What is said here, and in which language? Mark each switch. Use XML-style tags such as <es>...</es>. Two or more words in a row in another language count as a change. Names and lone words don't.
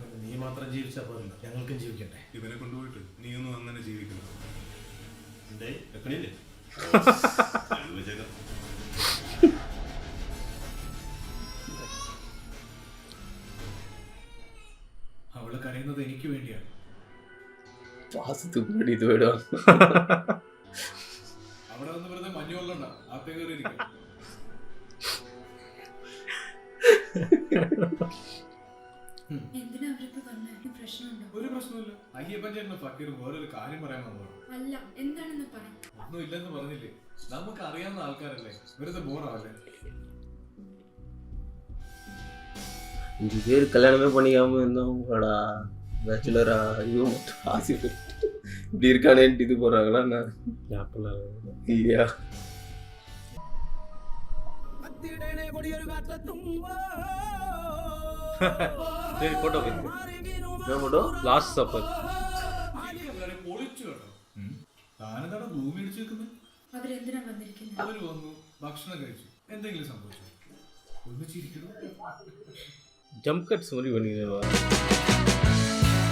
<ml>നീ മാത്രം ജീവിച്ചാൽ പോരല്ലോ, ഞങ്ങൾക്കും ജീവിക്കട്ടെ. ഇവനെ കൊണ്ടുപോയിട്ട് നീ ഒന്നും അങ്ങനെ ജീവിക്കണം. എന്തേ വെക്കണില്ലേ? വെച്ചേക്കാം. അവള് കരയുന്നത് എനിക്ക് വേണ്ടിയാണ്.</ml> <ta>பாசத்துக்கு முன்னாடி இது போயிடும்.</ta> <ml>അവിടെ വന്ന് വെറുതെ മഞ്ഞുകൊള്ളണ്ട, ആത്തേ കയറി ഇരിക്കും. എന്തിനാ അവരിപ്പോ വന്നേ? പ്രശ്നമുണ്ടോ? ഒരു പ്രശ്നമില്ല. അയ്യപ്പൻ ചേട്ടന് ഫക്കീർ വേറൊരു കാര്യം പറയാൻ വന്നതാണ്. അല്ല, എന്താണെന്ന് പറ. ഒന്നും ഇല്ലെന്ന് പറഞ്ഞില്ലേ? നമുക്ക് അറിയാവുന്ന ആൾക്കാരല്ലേ, വെറുതെ ബോറാവല്ലേ?</ml> <ta>5 பேர் கல்யாணமே பண்ணிக்காம இருந்தவங்களடா பேச்சுலரா. இவன் மட்டும் ஆசிஃப் இப்படி இருக்கானேன்ட்டு இது போடுறாங்களா என்ன இல்லையா? சரி போட்டோ போட்டோ</ta> <ml>ലാസ്റ്റ് സപ്പർ പൊളിച്ചു കേട്ടോ. താനെന്താണ് ഭൂമി അടിച്ചു വെക്കുന്നത്? അവരെന്തിനാ വന്നിരിക്കുന്നത്? അവര് വന്നു, ഭക്ഷണം കഴിച്ചു, എന്തെങ്കിലും സംഭവിച്ചു? ഒന്ന് ചിരിക്കണോ?</ml> <en>jump cuts</en> <ta>மாதிரி பண்ணிடுவா.</ta>